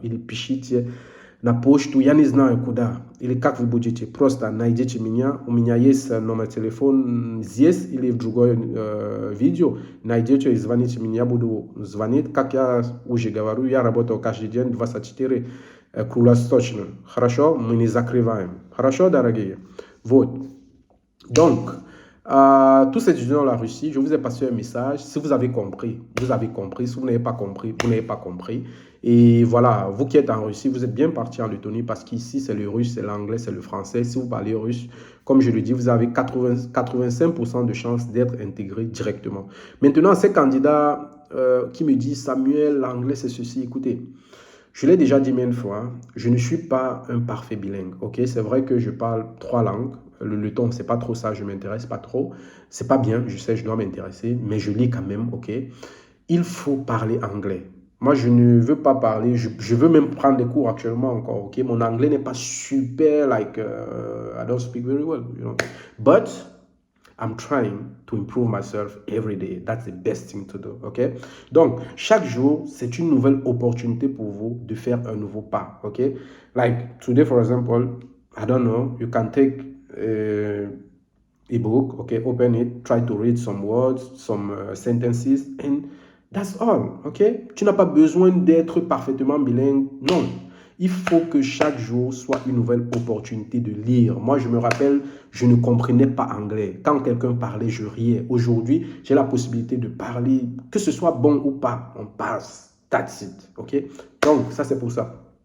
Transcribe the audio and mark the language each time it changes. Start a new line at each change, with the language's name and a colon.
Russian: Или пишите на почту, я не знаю куда. Или как вы будете. Просто найдите меня. У меня есть номер телефона здесь или в другой видео. Найдете и звоните мне. Я буду звонить. Как я уже говорю, я работаю каждый день 24 круглосуточно. Хорошо? Мы не закрываем. Хорошо, дорогие? Вот.
French: Donc, tous ces étudiants de la Russie, je vous ai passé un message. Si vous avez compris, vous avez compris. Si vous n'avez pas compris, vous n'avez pas compris. Et voilà, vous qui êtes en Russie, vous êtes bien parti en Lettonie parce qu'ici, c'est le russe, c'est l'anglais, c'est le français. Si vous parlez russe, comme je le dis, vous avez 85% de chances d'être intégré directement. Maintenant, ces candidats qui me disent, Samuel, l'anglais, c'est ceci. Écoutez, je l'ai déjà dit mille fois, je ne suis pas un parfait bilingue. Ok, c'est vrai que je parle 3 langues. Le letton, c'est pas trop ça, je m'intéresse pas trop. C'est pas bien, je sais, je dois m'intéresser, mais je lis quand même, ok. Il faut parler anglais. Moi, je ne veux pas parler, je veux même prendre des cours actuellement encore, ok. Mon anglais n'est pas super,
English: like, I don't speak very well, you know. But I'm trying to improve myself every day. That's the best thing to do, ok.
French: Donc, chaque jour, c'est une nouvelle opportunité pour vous de faire un nouveau pas, ok.
English: Like, today, for example, I don't know, you can take a book, okay, open it, try to read some words, some sentences, and that's all, ok?
French: Tu n'as pas besoin d'être parfaitement bilingue, non. Il faut que chaque jour soit une nouvelle opportunité de lire. Moi, je me rappelle, je ne comprenais pas anglais. Quand quelqu'un parlait, je riais. Aujourd'hui, j'ai la possibilité de parler, que ce soit bon ou pas, on passe,
English: that's it,
French: ok? Donc, ça, c'est pour ça.